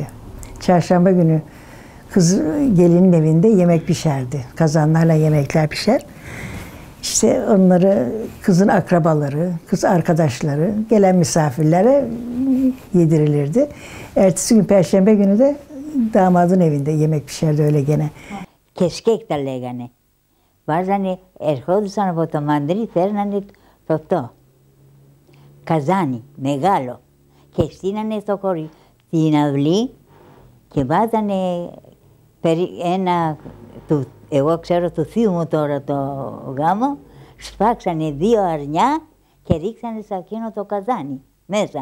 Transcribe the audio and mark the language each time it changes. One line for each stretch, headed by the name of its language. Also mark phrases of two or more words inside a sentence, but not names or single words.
Turkish: Çarşamba günü kız gelinin evinde yemek pişerdi. Kazanlarla yemekler pişer. İşte onları kızın akrabaları, kız arkadaşları, gelen misafirlere yedirilirdi. Ertesi gün perşembe günü de damadın evinde yemek pişerdi öyle gene.
Greek: Κεσκέκ τα λέγανε. Βάζανε, ερχόντουσαν από το μαντρί, φέρνανε το αυτό. Καζάνι, μεγάλο. Και στείνανε στο χωριό την αυλή και βάζανε εγώ ξέρω του θείου μου τώρα το γάμο, σπάξανε 2 αρνιά και ρίξανε σε εκείνο το καζάνι μέσα.